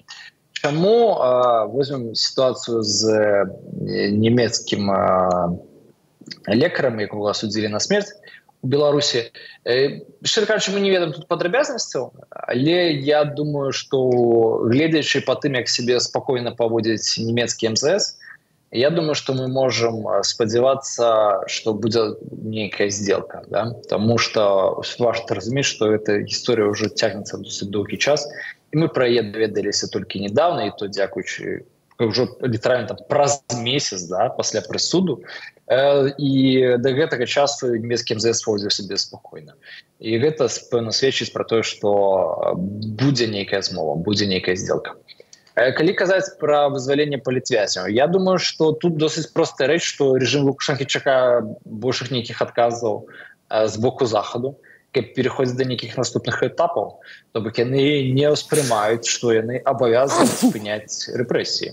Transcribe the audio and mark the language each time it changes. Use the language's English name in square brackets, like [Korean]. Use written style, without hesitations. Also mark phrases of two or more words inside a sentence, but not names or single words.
[Belarusian] Чаму возьмем сітуацыю з нямецкім лекарам, якога асудзілі на смерць у Беларусі? Шчыра кажучы, мы не ведаем тут падрабязнасцяў, але я думаю, што гледзячы па тым, як сябе спакойна паводзіць нямецкі МЗС, [Russian] я думаю, что мы можем спадзявацца, что будет некая сделка, да? Потому что важно разуметь, что эта история уже тянется [Belarusian] досыць доўгі час, и мы про яе даведаліся [Russian] только недавно, [Belarusian] и то дзякуючы уже літаральна праз месяц, да, пасля прысуду, и до гэтага часу нямецкі МЗС поводзіў сябе спакойна. И гэта пэўна сведчыць про то, что будзе нейкая змова, будзе нейкая сделка. Калі казаць пра вызваленне палітвязняў, я думаю, што тут досыць простая рэч, што рэжым Лукашэнкі чакае большых нейкіх адказаў з боку захаду, каб пераходзіць да нейкіх наступных этапаў, то бок яны не ўспрымаюць, што яны абавязаны спыняць рэпрэсіі.